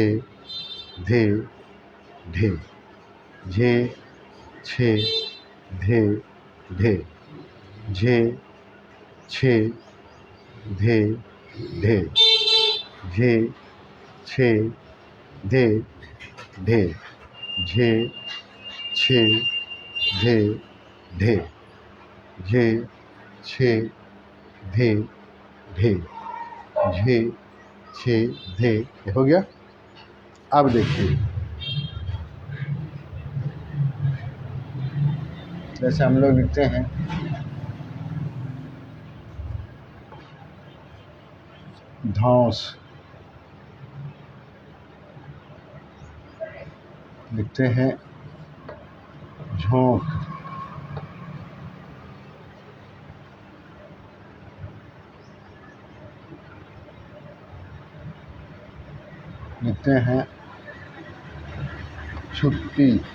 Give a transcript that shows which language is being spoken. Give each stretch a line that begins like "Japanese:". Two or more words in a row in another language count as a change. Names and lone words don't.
Hindi: धे, ढे, झे, छे, धे, ढे, झे, छे, धे, ढे, झे, छे, धे, ढे, झे, छे, धे, ढे, झे, छे, धे, ढे, झे, छे, धे। हो गया। अब देखिए, जैसे हम लोग लिखते हैं धौंस, लिखते हैं झोंक, लिखते हैं छुट्टी,